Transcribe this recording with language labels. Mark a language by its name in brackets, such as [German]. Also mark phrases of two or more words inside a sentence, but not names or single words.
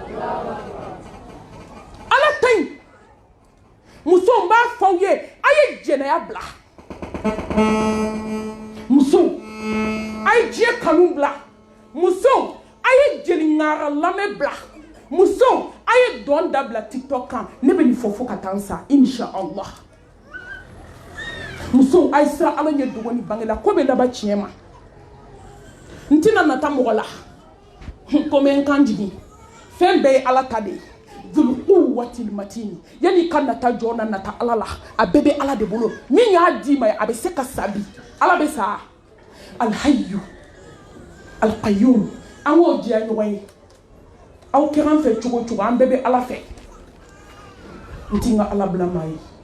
[Bambara] ala ta yen musow n b'a fɔ aw ye a ye jɛnɛya bila musow a ye diɲɛ kanu bila musow a ye jeli ŋara lamɛn bila musow a ye dɔn dabila tiktok kan ne bɛ nin fɔ fo ka taa n sa [Arabic] إن شاء الله [Bambara] musow a ye siran ala ɲɛ dogo ni bange la ko bɛ laban tiɲɛ ma n tɛna nata mɔgɔ la ko n bɛ n kan jigin fɛn bɛɛ ye ala ta de ye zuluku waati matini yanni ka nata jɔ na nata ala la a bɛɛ bɛ ala de bolo min y'a d'i ma a bɛ se ka sa bi ala bɛ sa [Arabic] الحي القيوم [Bambara] an k'o diya ɲɔgɔn ye aw kɛra an fɛ cogo cogo an bɛɛ bɛ ala fɛ n ti n ka ala bila maa ye